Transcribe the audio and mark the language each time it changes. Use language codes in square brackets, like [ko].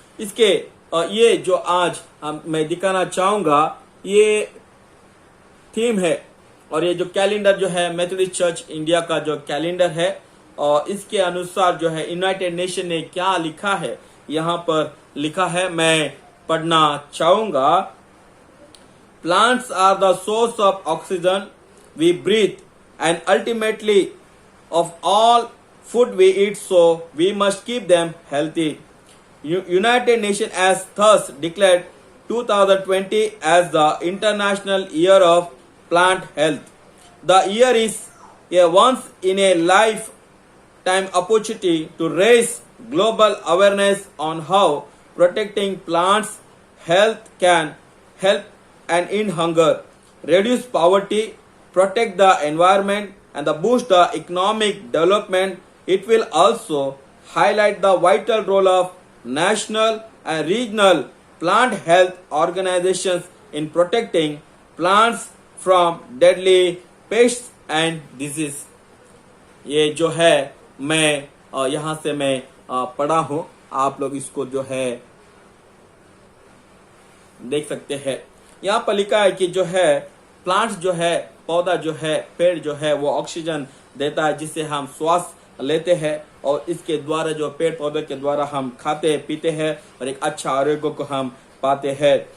[hi] इसके ये जो आज मैं दिखाना चाहूंगा ये थीम है और ये जो कैलेंडर जो है मेथोडिस्ट चर्च इंडिया का जो कैलेंडर है और इसके अनुसार जो है यूनाइटेड नेशन ने क्या लिखा है यहाँ पर लिखा है, मैं पढ़ना चाहूंगा. [en] Plants are the source of oxygen we breathe and ultimately of all food we eat, so we must keep them healthy. United Nations has thus declared 2020 as the International Year of Plant Health. The year is a once in a lifetime opportunity to raise global awareness on how protecting plants health can help and end hunger, reduce poverty, protect the environment and boost the economic development. It will also highlight the vital role of national and regional plant health organizations in protecting plants from deadly pests and disease. [hi] ये जो है मैं यहाँ से मैं पढ़ा हूं, आप लोग इसको जो है देख सकते हैं। यहाँ पर लिखा है कि जो है प्लांट्स जो है, पौधा जो है, पेड़ जो है वो ऑक्सीजन देता है जिससे हम श्वास लेते हैं, और इसके द्वारा जो पेड़ पौधे के द्वारा हम खाते पीते हैं और एक अच्छा आरोग्य को हम पाते हैं।